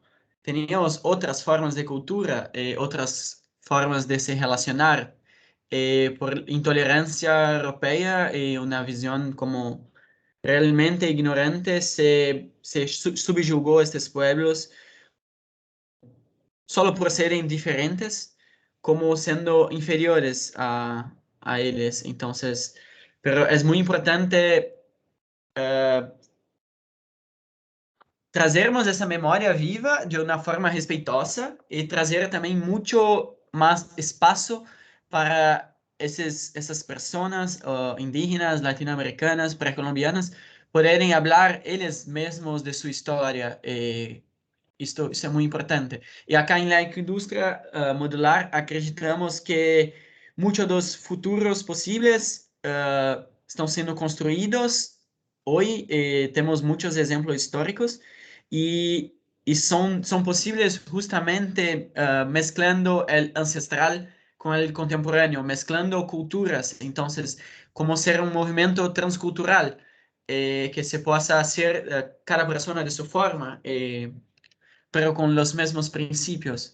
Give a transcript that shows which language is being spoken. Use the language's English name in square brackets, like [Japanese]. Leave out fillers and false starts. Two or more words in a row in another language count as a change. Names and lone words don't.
[Spanish] teníamos otras formas de cultura, otras formas de se relacionar, por intolerancia europea y una visión como realmente ignorante, se subyugó a estos pueblos solo por ser indiferentes, como siendo inferiores a ellos. Entonces, pero es muy importante [Portuguese] trazermos essa memória viva de uma forma respeitosa e trazer também muito mais espaço para essas pessoas indígenas, latino-americanas, pré-colombianas, poderem falar eles mesmos de sua história. Isso é muito importante. E acá em la indústria modular, acreditamos que muitos dos futuros possíveis estão sendo construídos hoje. Temos muitos exemplos históricos [Spanish] y son posibles justamente mezclando el ancestral con el contemporáneo, mezclando culturas. Entonces, como ser un movimiento transcultural que se pueda hacer cada persona de su forma, pero con los mismos principios.